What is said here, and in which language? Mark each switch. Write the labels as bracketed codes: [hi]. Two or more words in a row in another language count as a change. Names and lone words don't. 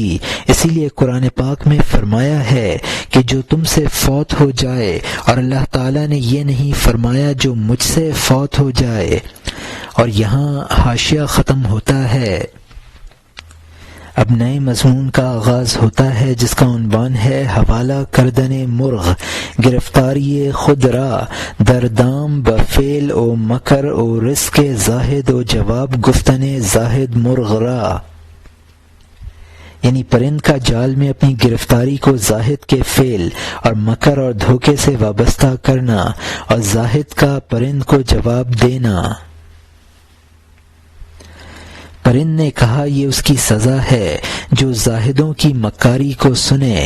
[ur] اسی لیے قرآن پاک میں فرمایا ہے کہ جو تم سے فوت ہو جائے، اور اللہ تعالیٰ نے یہ نہیں فرمایا جو مجھ سے فوت ہو جائے۔ اور یہاں حاشیہ ختم ہوتا ہے۔ اب نئے مضمون کا آغاز ہوتا ہے جس کا عنوان ہے [fa] حوالہ کردن مرغ، گرفتاری خود را دردام بفعل و مکر و رزق زاہد و جواب گفتن زاہد مرغ را، [ur] یعنی پرند کا جال میں اپنی گرفتاری کو زاہد کے فعل اور مکر اور دھوکے سے وابستہ کرنا اور زاہد کا پرند کو جواب دینا۔ پرند نے کہا یہ اس کی سزا ہے جو زاہدوں کی مکاری کو سنے۔